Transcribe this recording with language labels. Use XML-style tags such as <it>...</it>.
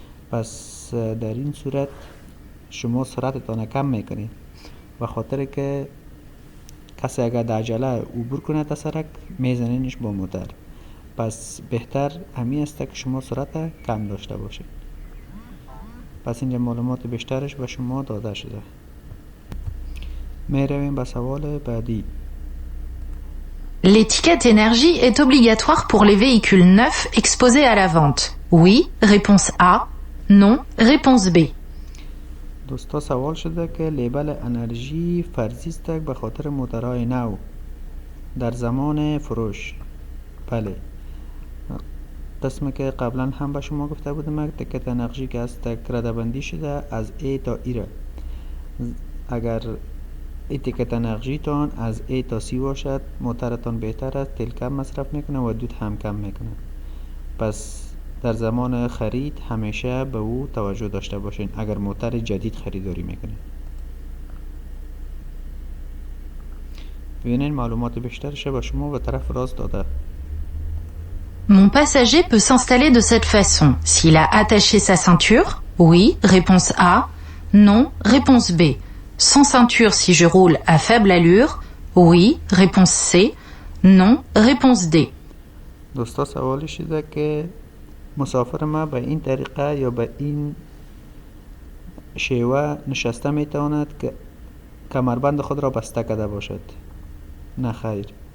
<fa>پس در این صورت شما سرعتتان کم میکنید و خاطر که کسی اگر در عجله عبور کنه تا سرک میزنینش با موتر. پس بهتر همین است که شما سرعت کم داشته باشید. پس اینجا معلومات بیشترش به شما داده شده. میرویم به سوال بعدی.</fa> <fr>L'étiquette énergie est obligatoire pour les véhicules neufs exposés à la vente. Oui, réponse A. Non, réponse B.</fr> <fa>دوستا سوال شده که لیبل انرژی فرضی است به خاطر موترهای نو در زمان فروش. بله قسمی که قبلا هم به شما گفته بودم تکت انرژی که از تک رده بندی شده از A تا E را. اگر این تکت انرژی تان از A تا C باشد موترتان بهتر است، تیل کم مصرف میکنه و دود هم کم میکنه. پس در زمان خرید همیشه به او توجه داشته باشین اگر موتر جدید خریداری میکنین. ببینین معلومات بیشترش به شما به طرف راست داده.</fa> <fr>Mon passager peut s'installer de cette façon s'il a attaché sa ceinture. Oui, réponse A. Non, réponse B. Sans ceinture si je roule à faible allure. Oui, réponse C. Non, réponse D.</fr> <fa>دوستا سوالی شده که مسافر ما به این طریقه یا به این شیوه نشسته میتواند که کمربند خود را بسته کرده باشد. نه خیر.</fa>